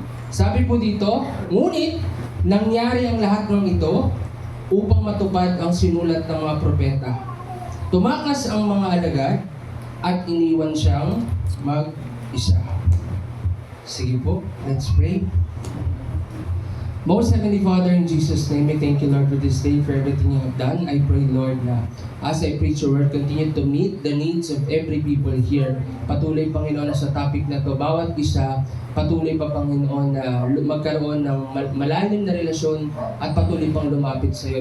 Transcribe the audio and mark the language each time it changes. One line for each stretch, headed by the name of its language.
Filipino: Sabi po dito, ngunit nangyari ang lahat ng ito upang matupad ang sinulat ng mga propeta. Tumakas ang mga alagad at iniwan siyang mag-isa. Sige po,
English: let's pray. Most Heavenly Father, in Jesus' name, I thank you, Lord, for this day, for everything you have done. I pray, Lord, na as I preach your word, continue to meet the needs of every people here.
Filipino: Patuloy, Panginoon, na sa topic na to, bawat isa, patuloy pa, Panginoon, na magkaroon ng malalim na relasyon at patuloy pang lumapit sa iyo.